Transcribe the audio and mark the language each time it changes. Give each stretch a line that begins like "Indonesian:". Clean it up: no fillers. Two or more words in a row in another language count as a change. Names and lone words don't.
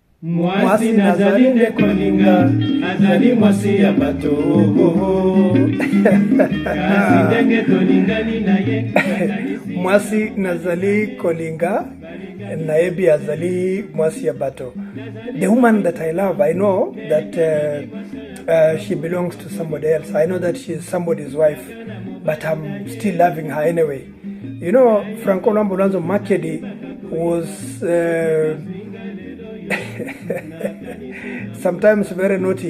Lingala: Mwasi nazali nde kolinga, azali mwasi ya bato. Kasi ndenge tolingani na ye. Mwasi nazali kolinga, naebi azali mwasi ya bato.
English: The woman that I love, I know that she belongs to somebody else. I know that she is somebody's wife, but I'm still loving her anyway. You know, Franco Lambulanzo Makedi was sometimes very naughty.